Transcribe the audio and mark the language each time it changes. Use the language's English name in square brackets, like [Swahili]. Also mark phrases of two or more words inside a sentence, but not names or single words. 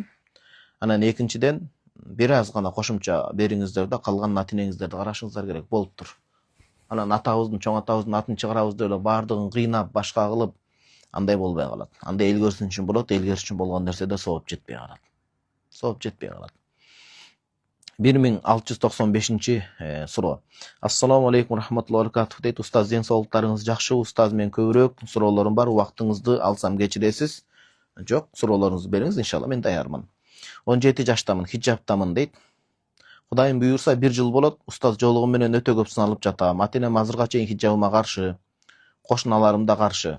[Kyrgyz] Анан экинчиден бир аз гана кошумча бериңиздер да калган ата-энеңиздерди карашыңыздар керек, болуптур. Анан атабыздын, чоң атабыздын атын чыгарабыз деп эле баардыгын кыйнап, башка кылып, андай болбой калат. Андай эл көрсүн үчүн болот, эл көрсүн үчүн болгон нерседе сооп жетпей калат. Сооп жетпей калат. 1695 суроо. [Arabic] السلام عليكم ورحمة الله وبركاته дейт. [Kyrgyz] Устаз, ден соолуктарыңыз жакшы? Устаз, мен көбүрөөк суроолорум бар. Убактыңызды алсам кечиресиз? Жок, суроолоруңузду бериңиз, иншалла мен даярмын. 17 жаштамын, хиджабтамын дейт. Кудайым буйрса 1 жыл болот. Устаз, жолугум менен өтө көп сыналып жатам. Ата-энем азырга чейин хиджабыма каршы, кошуналарым да каршы.